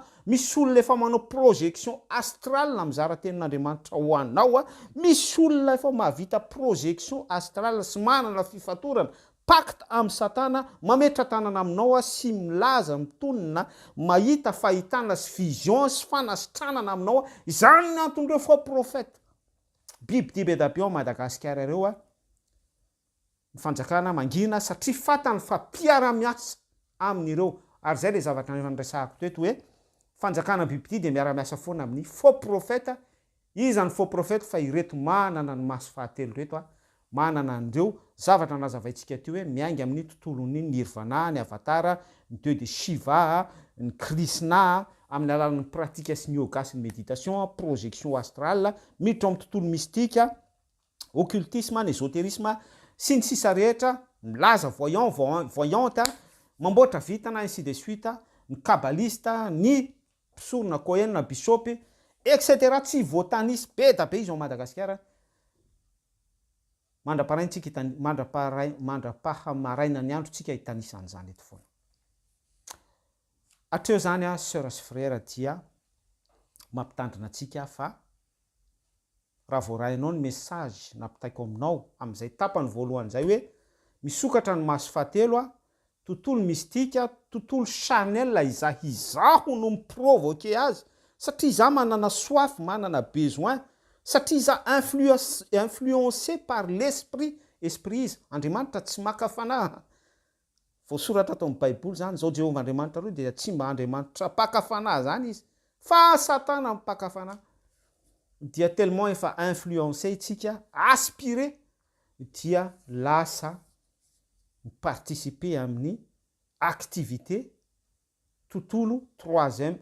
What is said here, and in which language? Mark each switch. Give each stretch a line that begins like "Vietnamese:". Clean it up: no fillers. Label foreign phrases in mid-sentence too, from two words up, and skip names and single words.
Malagasy: misy olona efa manao
French: projection astrale
Malagasy: mizara tenin'Andriamanitra ho anao misy olona efa mahavita
French: projection astrale
Malagasy: sy manana fifatorana pacte amin'ny satana mametra tanana aminao sy milaza mitonina mahita fahitana sy vision sy fanasitranana aminao izany ny antondreo
French: faux prophète
Malagasy: biby dibe dabio Madagasikara reo ny fanjakana mangina satria fatany fa mpiara-miasa amin'ireo ary zay le zavatra nresahako teto hoe fanjakana bibidy de miara-miasa foana amin'ny
French: faux prophète
Malagasy: izany
French: faux prophète
Malagasy: fa ireto manana ny maso fahatelo reto manana andreo zavatra nazavaintsika teo hoe miainga amin'ny tontolon'ny nirvana ny avatara ny
French: dieu de
Malagasy: Shiva ny Krishna amin'ny alalan'ny pratika sy ny yoga sy ny méditation
French: projection astrale
Malagasy: miditra amin'ny tontolo
French: mystique occultisme
Malagasy: ny ésotérisme sy ny sisa rehetra milaza voyante mamboatra vitana
French: ainsi de suite
Malagasy: ny kabalista ny mpisorona kohenina bisopy etc tsy voatanisy be da be izy ao Madagasikara mandrapahamaraina ny andro tsika hitanisan'izany eto foana atreo zany sœur sy frère dia mampitandrina atsika fa raha voarahinao ny message nampitaiko aminao amin'izay tapany voalohany zay hoe misokatra ny maso fahatelo tontolo mystika tontolo chanel izaho no miprovoqué azy satria izaho manana soif manana besoin satria izaho
French: influencé par l'esprit
Malagasy: izy Andriamanitra tsy maka fanahy voasoratra atao amin'ny baiboly zany zao Jehovah Andriamanitra reo dia tsy mba Andriamanitra mpaka fanahy zany izy fa satana mpaka fanahy dia tellement efa influencé itsika aspiré dia lasa participer amin'ny activité tontolo troisième